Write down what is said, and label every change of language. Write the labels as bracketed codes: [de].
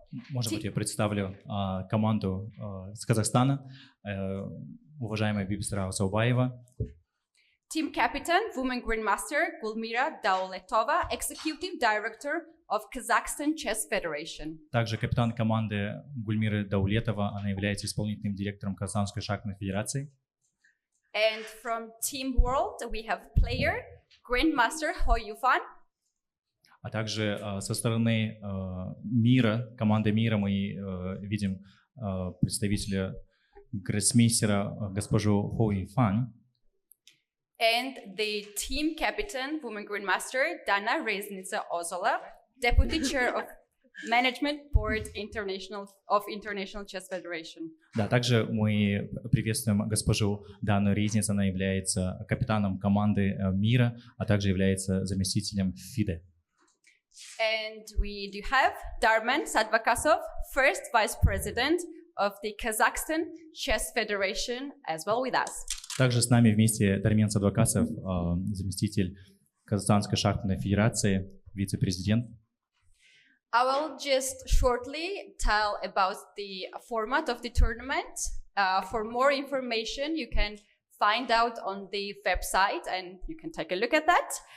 [ru] Может быть, я представлю команду с Казахстана, уважаемая Бибисара Асулбаева. [en] Team captain, women grandmaster Gulmira Dauletova, executive director of Kazakhstan Chess Federation. [ru] Также капитан команды Гульмира Даулетова, она является исполнительным директором Казахстанской шахматной федерации. [en] And from Team World, we have player, grandmaster Hoy Yufan. [ru] А также со стороны мира, команды мира, мы видим представителя гроссмейстера госпожу Hoy Yufan. [en] And the team captain, woman grandmaster Dana Reznica Ozola, deputy chair of management board of International Chess Federation. [ru] Да, также мы приветствуем госпожу Дану Резниц, она является капитаном команды мира, а также является заместителем FIDE. [en] And we do have Darman Sadvakasov, first vice president of the Kazakhstan Chess Federation, as well with us. [ru] Также с нами вместе Дармен Садвакасов, заместитель Казахстанской шахматной федерации, вице-президент. [en] I will just shortly tell about the format of the tournament. For more information, you can find out on the website, and you can take a look at that.